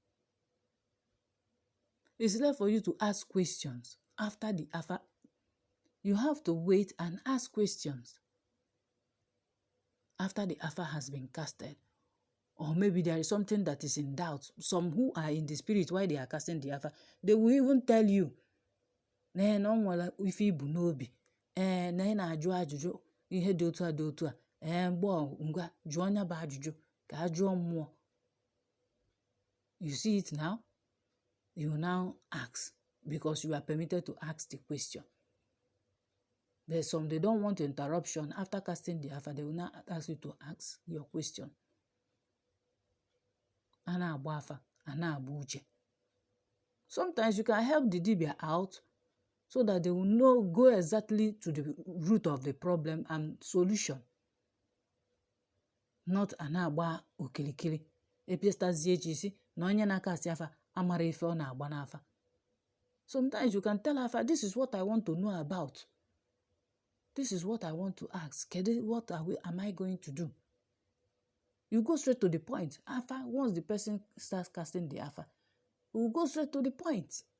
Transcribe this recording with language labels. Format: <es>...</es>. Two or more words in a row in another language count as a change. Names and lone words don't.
<en>It's left for you to ask questions after the Afa. You have to wait and ask questions after the Afa has been casted. or maybe there is something that is in doubt. Some who are in the spirit while they are casting the Afa, they will even tell you,</en> <ig>na no nwere ife ibu n'obi, na ị na-ajụ ajụjụ ihe dị otu a dị otu a, ngwa jụọ nya bụ ajụjụ ka a jụọ mmụọ.</ig> <en>You see it now? You now ask because you are permitted to ask the question. There's some, they don't want interruption. After casting the Afa, they will now ask you to ask your question.</en> <ig>Ana agba afa, ana agba uche.</ig> <en>Sometimes you can help the dibia out so that they will know, go exactly to the root of the problem and solution.</en> <ig>Not ana agba okilikili. Epiestazie chisi, na onye na-akasi afa, amara ife ọ na-agba n'afa.</ig> <en>Sometimes you can tell Afa, this is what I want to know about. This is what I want to ask. What am I going to do? You go straight to the point. Afa, once the person starts casting the Afa, we'll go straight to the point.</en>